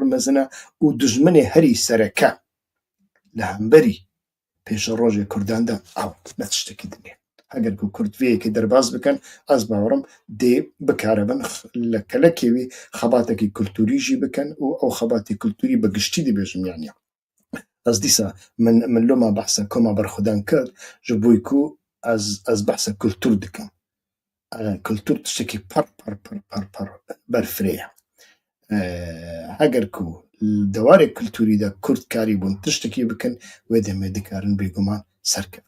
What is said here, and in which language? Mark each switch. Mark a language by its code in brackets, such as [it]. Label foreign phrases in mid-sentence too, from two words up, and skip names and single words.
[ku] مەزنە و دژمنێ هەری سەرەکە لە هەمبەری پێشە ڕۆژێ کورداندا ئەو نەت شتێکی دنێ هەگەر و کورتڤەیەکی دەرباز بکەن ئەس باوەڕم دێ بکارەبن لە کەلەکێوی خەباتێکی کولتوریژی بکەن و ئەو خەباتی کولتوری بەگشتی دەبێژم یانە ئەس دیسە من لۆما بەحسە کۆما بەرخودان کرد ji بۆی ku ez behsa kultur dikim. Kultur tiştekî pir berfirê ye. Heger ku dewarê kulturî de Kurd karîbûn tiştekî bikin wê demê dikarin bêguman serkevin.